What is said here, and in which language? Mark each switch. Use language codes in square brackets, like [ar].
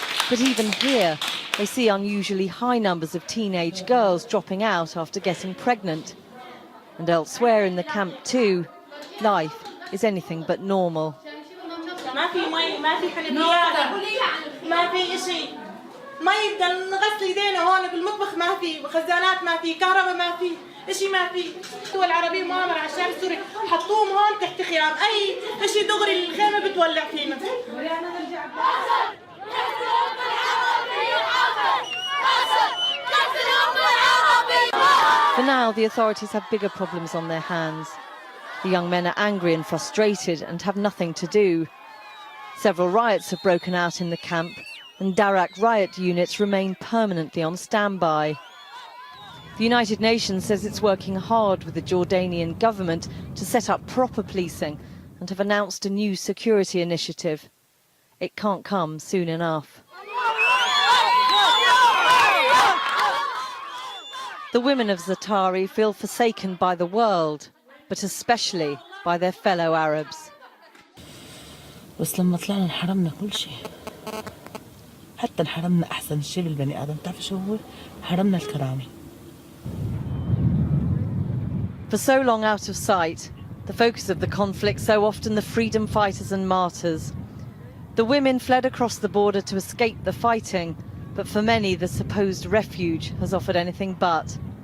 [en] But even here, they see unusually high numbers of teenage girls dropping out after getting pregnant. And elsewhere in the camp too, life is anything but normal. [ar] ما في مي ما في حنفيات ما في شيء مي بدنا نغسل ايدينا هون بالمطبخ ما في خزانات ما في كهرباء ما في شيء ما في الدول العربية مؤامرة على الشعب السوري حطوهم هون تحت خيام أي شيء دغري الخيمة بتولع فينا. [en] For now, the authorities have bigger problems on their hands. The young men are angry and frustrated and have nothing to do. Several riots have broken out in the camp, and Darak riot units remain permanently on standby. The United Nations says it's working hard with the Jordanian government to set up proper policing and have announced a new security initiative. It can't come soon enough. The women of Zaatari feel forsaken by the world, but especially by their fellow Arabs. [ar] بس لما طلعنا انحرمنا كل شيء حتى انحرمنا أحسن شيء بالبني آدم تعرف شو هو؟ حرمنا الكرامة. [en] For so long out of sight, the focus of the conflict so often the freedom fighters and martyrs. The women fled across the border to escape the fighting, but for many the supposed refuge has offered anything but.